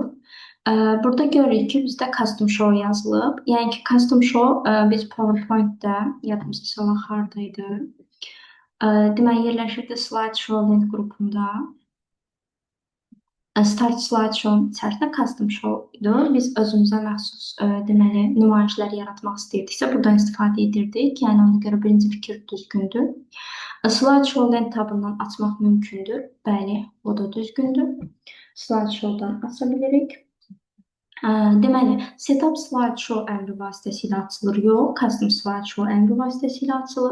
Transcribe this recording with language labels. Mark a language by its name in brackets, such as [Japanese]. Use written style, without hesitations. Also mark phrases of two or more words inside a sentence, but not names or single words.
[Azerbaijani] Burada görürük ki, bizdə [English] custom show [Azerbaijani] yazılıb. Yəni ki, [English] custom show [Azerbaijani] biz PowerPoint-də yadımızda salaq hardaydı. Deməli, yerləşirdi [English] slideshow link [Azerbaijani] qrupunda. [English] Start slideshow [Azerbaijani] içərisində [English] custom show [Azerbaijani] idi. Biz özümüzə məxsus deməli nümayişlər yaratmaq istəyirdiksə, buradan istifadə edirdik. Yəni ona görə birinci fikir düzgündür. Slideshow lent tabından açmaq mümkündür. Bəli, o da düzgündür. Slideshow-dan aça bilirik. Deməli, [English] setup slideshow [Azerbaijani] əmri vasitəsilə açılır, yox, [English] custom slideshow [Azerbaijani] əmri vasitəsilə açılır.